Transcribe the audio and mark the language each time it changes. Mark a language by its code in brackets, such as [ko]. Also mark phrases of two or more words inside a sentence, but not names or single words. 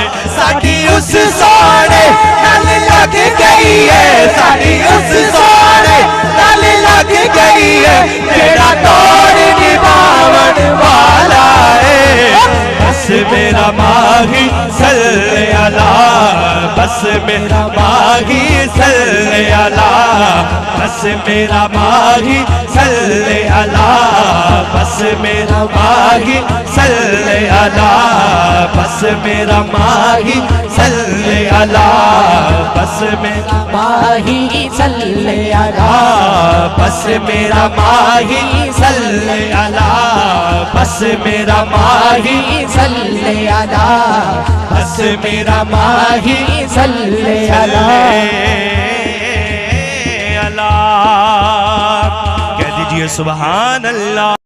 [pa] ساڈی اس سوہنے نال لگ گئی اے، ساڈی اس سوہنے نال لگ گئی اے، جیہڑا توڑ نبھاون والا اے. بس میرا ماہی [ar] صلِّ علیٰ, [pa] بس میرا ماہی [ar] صلِّ علیٰ, [pa] بس میرا ماہی [ar] صلِّ علیٰ, [pa] بس میرا ماہی [ar] صلِّ علیٰ, [pa] بس میرا ماہی [ar] صلِّ علیٰ, [pa] بس میرا ماہی [ar] صلِّ علیٰ, [pa] بس میرا ماہی [ar] صلِّ علیٰ, [pa] بس میرا ماہی [ar] صلِّ علیٰ, [pa] بس میرا ماہی [ar] صلِّ علیٰ. [ur] کہہ دیجیے [ar] سبحان اللہ.